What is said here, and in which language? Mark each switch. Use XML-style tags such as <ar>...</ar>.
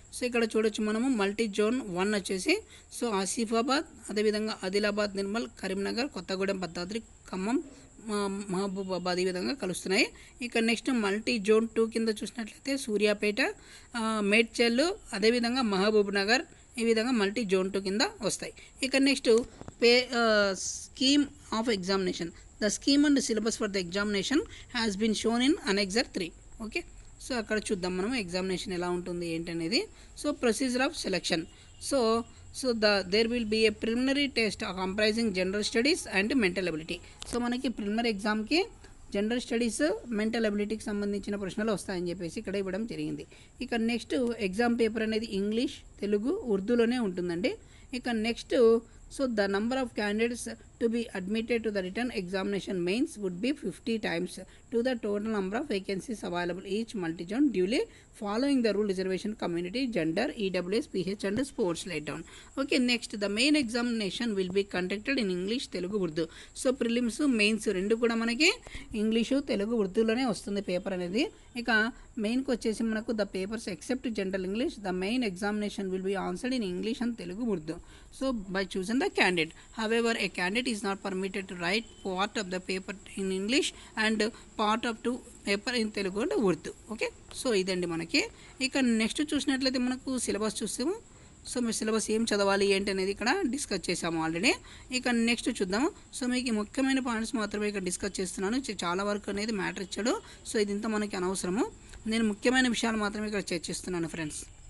<te>So ఇక్కడ చూడొచ్చు మనము మల్టీ జోన్ 1 వచ్చేసి సో ఆసిఫాబాద్, అదేవిధంగా ఆదిలాబాద్, నిర్మల్, కరీంనగర్, కొత్తగూడెం, భద్రాద్రి, ఖమ్మం, మహబూబాబాద్ ఈ విధంగా కలుస్తున్నాయి. ఇక నెక్స్ట్, మల్టీ జోన్ 2 కింద చూసినట్లయితే సూర్యాపేట, మేడ్చల్, అదేవిధంగా మహబూబ్ నగర్ ఈ విధంగా మల్టీ జోన్ 2 కింద వస్తాయి. ఇక next, scheme of examination.</te> <en>The scheme and syllabus for the examination has been shown in Annexure 3. Okay.</en> <te>So అక్కడ చూద్దాం మనం ఎగ్జామినేషన్ ఎలా ఉంటుంది ఏంటనేది. So procedure of selection.</te> <en>So there will be a preliminary test comprising general studies and mental ability.</en> <te>So మనకి preliminary ఎగ్జామ్కి general studies, mental అబిలిటీకి సంబంధించిన ప్రశ్నలు వస్తాయని చెప్పేసి ఇక్కడ ఇవ్వడం జరిగింది. ఇక నెక్స్ట్, ఎగ్జామ్ పేపర్ అనేది ఇంగ్లీష్, తెలుగు, ఉర్దూలోనే ఉంటుందండి.</te> <en>ఇక next, so the number of candidates to be admitted to the written examination mains would be 50 times to the total number of vacancies available each multi-zone duly following the rule reservation community gender EWS PH and sports laid down. Okay. Next, the main examination will be conducted in English, Telugu, Urdu.</en> <te>So prelims, mains రెండు కూడా మనకి English, Telugu, ఉర్దూలోనే వస్తుంది paper అనేది. ఇక మెయిన్కి వచ్చేసి మనకు</te> <en>The papers except general English, the main examination will be answered in English and Telugu, Urdu. So by choosing the candidate. However, a candidate is not permitted to write part of the paper in English and part of to</en> <te>paper in Telugu అంటే Urdu. Okay, so ఇదండి మనకి. ఇక next చూసినట్లయితే మనకు syllabus చూస్తాము. So మీ syllabus ఏం చదవాలి ఏంటి అనేది ఇక్కడ డిస్కస్ చేసాము ఆల్రెడీ. ఇక నెక్స్ట్ చూద్దాము. సో మీకు ముఖ్యమైన పాయింట్స్ మాత్రమే ఇక్కడ డిస్కస్ చేస్తున్నాను. చాలా వరకు అనేది మ్యాటర్ ఇచ్చాడు. సో ఇది ఇంత మనకి అనవసరము. నేను ముఖ్యమైన విషయాలు మాత్రమే ఇక్కడ చర్చిస్తున్నాను ఫ్రెండ్స్.</te>